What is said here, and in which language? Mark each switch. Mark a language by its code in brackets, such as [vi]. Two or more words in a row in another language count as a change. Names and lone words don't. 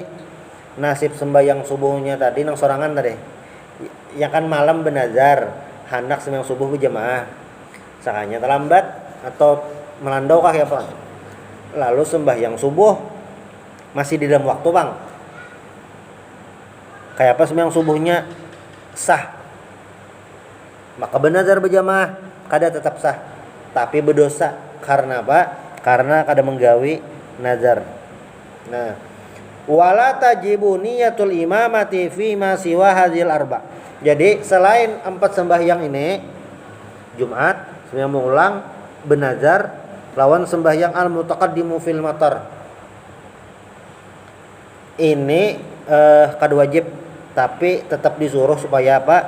[bjn] Nasib sembahyang subuhnya tadi nang sorangan tadi ya kan malam benazar hendak sembahyang subuh berjamaah, sakanya terlambat atau melandau kah ya apa, lalu sembahyang subuh masih di dalam waktu bang, kayak apa sembahyang subuhnya sah, maka benazar berjamaah kada tetap sah tapi berdosa. Karena apa? Karena kada menggawi nazar. Nah, [ar] ولا تجب نية الإمامة في ما سوى هذه الأربع. [bjn] Jadi selain 4 sembahyang ini, Jumat, sembahyang mengulang, benazar, lawan sembahyang [ar] المتقدم في المطر. [bjn] Ini kada wajib tapi tetap disuruh supaya apa?